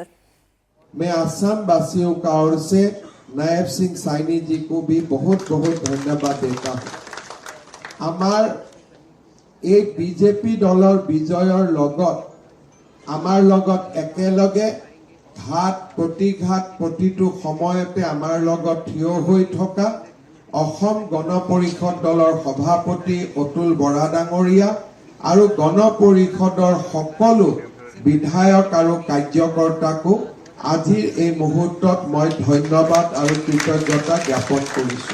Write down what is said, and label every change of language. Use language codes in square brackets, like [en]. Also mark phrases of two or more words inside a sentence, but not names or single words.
[hi] मैं असम वासियों का ओर से नायब सिंह साइनी जी को भी बहुत बहुत धन्यवाद देता हूं। [as] आमार एक बीजेपी दलर विजयर लगत आमार लगत एकेलगे घाट प्रतिघाट प्रतिটো সময়তে আমাৰ লগত থিয় হৈ থকা অসম গণ পৰিষদ দলৰ সভাপতি অতুল বৰা ডাঙৰীয়া আৰু গণ পৰিষদৰ সকলো বিধায়ক আৰু কাৰ্যকৰ্তাকো আজিৰ এই মুহূৰ্তত মই ধন্যবাদ আৰু কৃতজ্ঞতা জ্ঞাপন কৰিছো।